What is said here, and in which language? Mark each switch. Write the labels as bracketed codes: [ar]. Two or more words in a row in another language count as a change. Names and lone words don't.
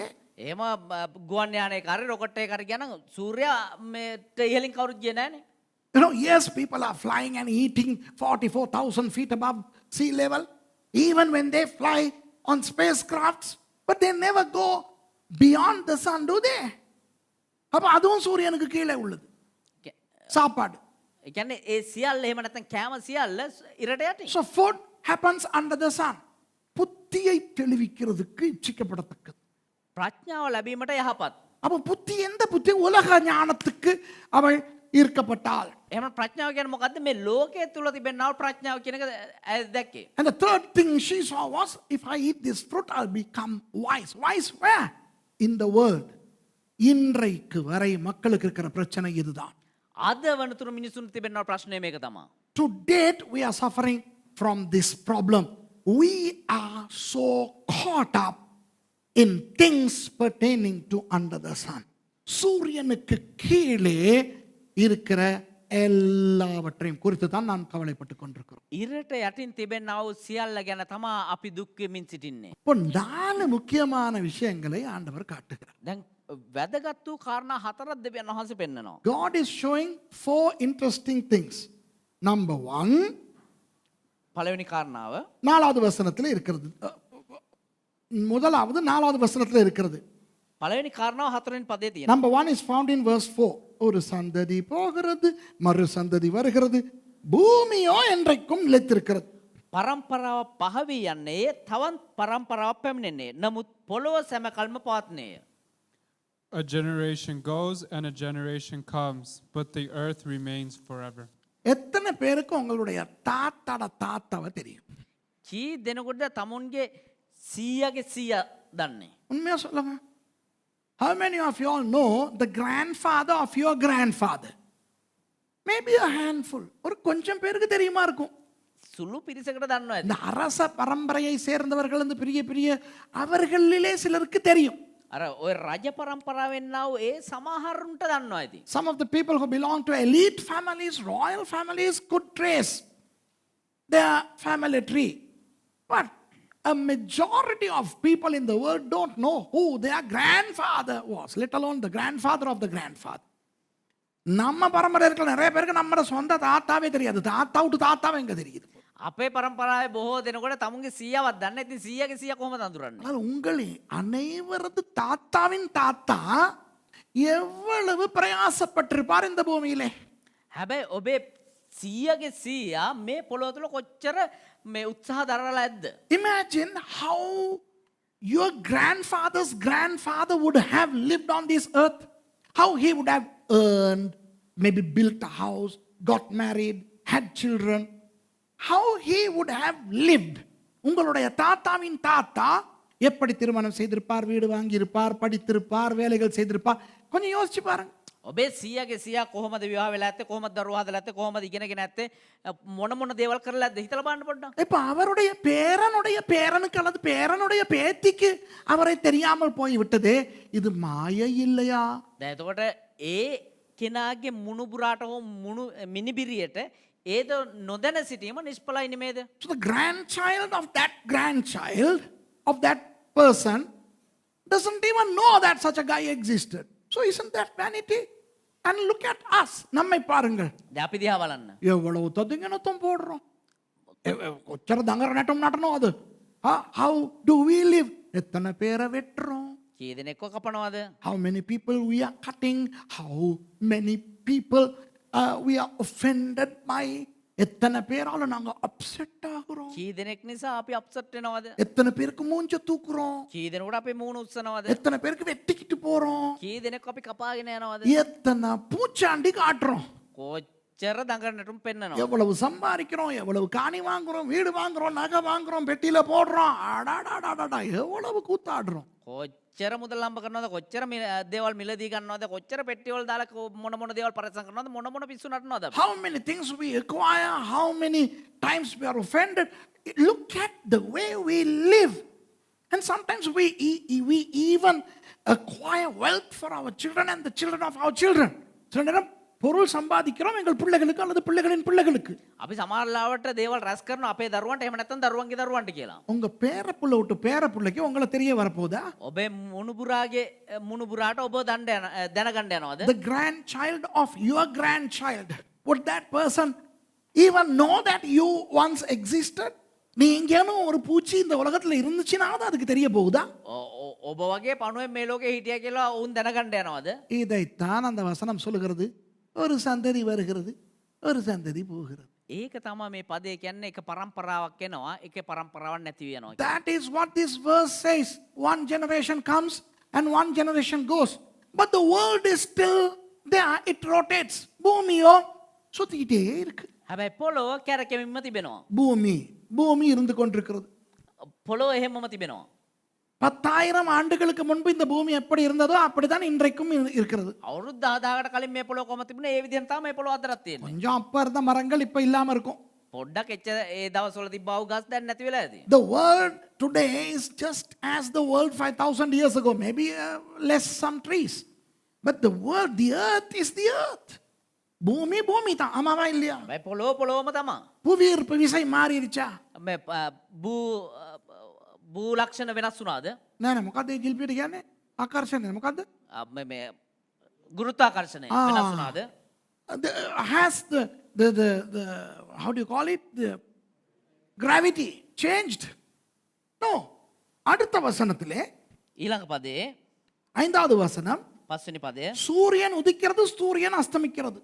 [si] එහෙම ගුවන් යානයක හරි රොකට් එකක හරි ගියා නම් සූර්යයා මේට ඉහළින් කවුරුත් ගියේ නැහනේ. [en] You know, yes, people are flying and eating 44,000 feet above sea level, even when they fly on spacecrafts, but they never go beyond the sun, do they? [ta] அப்ப அதுவும் சூரியனுக்கு கீழே உள்ளது சாப்பாடு. [si] ඒ කියන්නේ ඒ සියල්ල එහෙම නැත්නම් කෑම සියල්ල ඉරට යටින්. [en] So food happens under the sun. [ta] புத்தியை தெளிவிக்கிறதுக்கு இச்சிக்கப்படத்தக்கது. [si] ප්‍රඥාව ලැබීමට යහපත්. [ta] அப்ப புத்தி எந்த புத்தி? உலக ஞானத்துக்கு அவள் ஈர்க்கப்பட்டாள். [si] එහෙම ප්‍රඥාව කියන්නේ මොකද්ද? මේ ලෝකයේ තුල තිබෙනා ප්‍රඥාව කියන එක දැක්කේ. [en] And the third thing she saw was, if I eat this fruit, I'll become wise. Wise where? In the world. [ta] இன்றைக்கு வரை மக்களுக்கு இருக்கிற பிரச்சனை இதுதான். [si] අද වනතුරු මිනිසුන් තිබෙනා ප්‍රශ්නේ මේක තමයි. [en] To date we are suffering from this problem. We are so caught up in things pertaining to under the sun. [ta] சூரியனுக்கு கீழே இருக்கிற எல்லாவற்றையும் குறித்து தான் நாம் கவலைப்பட்டுக் கொண்டிருக்கிறோம். [si] ඉරට යටින් තිබෙනා වූ සියල්ල ගැන තමයි අපි දුක් වෙමින් සිටින්නේ. [ta] இப்போ 4 முக்கியமான விஷயங்களை ஆண்டவர் காட்டுகிறார். [si] දැන් වැදගත් වූ කාරණා හතරක් දෙවියන් වහන්සේ පෙන්නනවා. [en] God is showing 4 interesting things. Number 1, [si] පළවෙනි කාරණාව [ta] 4வது வசனத்தில் இருக்கிறது. முதலாவது 4வது வசனத்தில் இருக்கிறது. [si] පළවෙනි කාරණාව හතරවෙනි පදයේ තියෙනවා. [en] Number 1 is found in verse 4. [ta] ஒரு சந்ததி போகிறது, மறு சந்ததி வருகிறது, பூமியோ என்றைக்கும் நிலைத்திருக்கிறது. [si] පරම්පරාව පහවී යන්නේ තවත් පරම්පරාවක් පැමිණෙන්නේ. නමුත් පොළොව සැමකල්ම පවත්නේය. [en] A generation goes and a generation comes, but the earth remains forever. [ta] எத்தனை பேருக்கு உங்களுடைய தாத்தாட தாத்தாவை தெரியும்? [si] කී දෙනෙකුට තමුන්ගේ සීයාගේ සීයා දන්නේ? [ta] உண்மையா சொல்லுங்க. [en] How many of you all know the grandfather of your grandfather? Maybe a handful. [ta] ஒரு கொஞ்சம் பேருக்கு தெரியுமா இருக்கும். [si] සුළු පිරිසකට දන්නවා ඇති. [ta] இந்த அரச பரம்பரையை சேர்ந்தவர்கள் இந்த பெரிய பெரிய அவர்களிலே சிலருக்கு தெரியும். [si] අර ඔය රජ පරම්පරාවෙන් ආව ඒ සමහරුන්ට දන්නවා ඇති. [en] Some of the people who belong to elite families, royal families could trace their family tree. But a majority of people in the world don't know who their grandfather was, let alone the grandfather of the grandfather. [ta] நம்ம பரம்பரை இருக்கிற நிறைய பேருக்கு நம்ம சொந்த தாத்தாவே தெரியாது. தாத்தா விட்டு தாத்தாவே எங்க தெரியுது. [si] අපේ පරම්පරාවේ බොහෝ දෙනෙකුට තමුන්ගේ සීයාවක් දන්නේ නැති සීයාගේ සීයා කොහොමද අඳුරන්නේ? [ta] ஆனால் உங்களே அனைவரது தாத்தாவின் தாத்தா எவ்வளவு பிரயாசப்பட்டிருப்பார் இந்த பூமியிலே. [si] හැබැයි ඔබේ සීයාගේ සීයා මේ පොළොව තුල කොච්චර මේ උත්සාහ දරලා ඇද්ද? [en] Imagine how your grandfather's grandfather would have lived on this earth. How he would have earned, maybe built a house, got married, had children. How he would have lived. [ta] உங்களுடைய தாத்தாவின் தாத்தா எப்படி திருமணம் செய்திருப்பார், வீடு வாங்கியிருப்பார், படித்திருப்பார், வேலைகள் செய்திருப்பார். கொஞ்சம் யோசிச்சு பாருங்க. [si] ඔබේ සියගේ සියා කොහොමද විවාහ වෙලා ඇත්තේ, කොහොමද දරුවා හදලා ඇත්තේ, කොහොමද ඉගෙනගෙන ඇත්තේ, මොන මොන දේවල් කරලා ඇද්ද හිතලා බලන්න පොඩ්ඩක්. [ta] இப்ப அவருடைய பேரனுடைய பேரனுக்கு அல்லது பேரனுடைய பேத்திக்கு அவரை தெரியாமல் போய் விட்டதே, இது மாயை இல்லையா? [si] දැන් එතකොට ඒ කෙනාගේ මුණුබුරාට හෝ මුණු මිනිබිරියට ඒද නොදැන සිටීම නිෂ්ඵලයි නෙමේද? [en] So the grandchild of that person doesn't even know that such a guy existed. So isn't that vanity? And look at us. [ta] நம்மை பாருங்கள். [si] දැන් අපි දිහා බලන්න. [ta] எவ்வளவு ததுங்கனத்தும் போடுறோம். கொச்சர தங்கர நட்டம் நடனோம் அது. [en] How do we live? [ta] எத்தனை பேரை வெட்டுறோம்? [si] කී දෙනෙක්ව කපනවද? [en] How many people we are cutting? How many people we are offended by? [ta] எத்தனை பேரால நாங்க அப்செட் ஆகுறோம்? [si] කී දෙනෙක් නිසා අපි අප්සෙට් වෙනවද? [ta] எத்தனை பேருக்கு மூஞ்ச தூக்குறோம்? [si] කී දෙනෙකුට අපේ මූණ උස්සනවද? [ta] எத்தனை பேருக்கு வெட்டிக்கிட்டு போறோம்? [si] කී දෙනෙක් අපි කපාගෙන යනවද? [ta] எத்தனை பூச்சாண்டி காட்டுறோம்? [si] කොච්චර දඟර නටුම් පෙන්නනවා. [ta] எவ்வளவு சம்பாதிக்கிறோம், எவ்வளவு காணி வாங்குறோம், வீடு வாங்குறோம், நகை வாங்குறோம், பெட்டியில போடுறோம், அடாடாடாடா எவ்வளவு கூத்தாடுறோம். [si] කොච්චර මුදල් හම්බ කරනවද, කොච්චර දේවල් මිලදී ගන්නවද, කොච්චර පෙට්ටිවල දාලා මොන මොන දේවල් පරිස්සම් කරනවද, මොන මොන පිස්සු නටනවද අපි. [en] How many things we acquire, how many times we are offended. Look at the way we live. And sometimes we even acquire wealth for our children and the children of our children. [ta] சில நேரம் பொருள் சம்பாதிக்கிறோம் எங்கள் பிள்ளைகளுக்கு அல்லது பிள்ளைகளின் பிள்ளைகளுக்கு. [si] අපි සමහරලාවට දේවල් රැස් කරනවා අපේ දරුවන්ට, එහෙම නැත්නම් දරුවන්ගේ දරුවන්ට කියලා. [ta] உங்க பேரப்புள்ள விட்டு பேரப்புள்ளைக்கு உங்களை தெரிய வரப்போதா? [si] ඔබේ මුණුබුරාගේ මුණුබුරාට ඔබ දැනගන්න යනවද? [en] The grandchild of your grandchild, would that person even know that you once existed? [ta] நீ எங்கேனும் ஒரு பூச்சி இந்த உலகத்துல இருந்துச்சுன்னா அதுக்கு தெரிய போகுதா? [si] ඔබ වගේ පණුවෙන් මේ ලෝකේ හිටියා කියලා ඔවුන් දැනගන්න යනවද? [ta] இதைத்தான் அந்த வசனம் சொல்லுகிறது. ஒரு சந்ததி வருகிறது, ஒரு சந்ததி போகிறது. [si] ඒක තමයි මේ පදේ කියන්නේ. එක පරම්පරාවක් එනවා, එක පරම්පරාවක් නැති වෙනවා. [en] That is what this verse says. One generation comes and one generation goes. But the world is still there. It rotates. [ta] பூமியோ சுத்திக்கிட்டே இருக்கு. [si] හැබැයි පොළොව කැරකෙමින්ම තිබෙනවා. [ta] பூமி இருந்து கொண்டிருக்கிறது. [si] පොළොව එහෙමම තිබෙනවා. [ta] 10,000 ஆண்டுகளுக்கு முன்பு இந்த பூமி எப்படி இருந்ததோ அப்படிதான் இன்றைக்கும் இருக்கிறது. [si] අවුරුදු 10,000කට කලින් මේ පොළොව කොහොම තිබුණේ ඒ විදිහෙන් තමයි මේ පොළොව අදටත් තියෙන්නේ. [ta] கொஞ்சம் அப்ப இருந்த மரங்கள் இப்ப இல்லாம இருக்கும். [si] පොඩ්ඩක් එච්ච ඒ දවස්වල තිබ්බ වූ ගස් දැන් නැති වෙලා ඇති. [en] The world today is just as the world 5,000 years ago, maybe less some trees. But the earth is the earth. [ta] பூமி தான், ஆமாவா இல்லையா? [si] මේ පොළොවම තමයි. [ta] புவியீர்ப்பு விசை மாறிடுச்சா? [si] මේ භූ ලක්ෂණ වෙනස් වුණාද? නෑ මොකද්ද ඒ ජිල්පිට කියන්නේ? ආකර්ෂණය මොකද්ද? මේ ගුරුත්වාකර්ෂණය වෙනස් වුණාද? [en] Has the how do you call it, the gravity changed? No. [ta] அடுத்த வசனத்திலே [si] ඊළඟ පදේ [ta] 5வது வசனம், [si] 5වෙනි පදය, [ta] சூரியன் உதிக்கிறது, சூரியன் அஸ்தமிக்கிறது.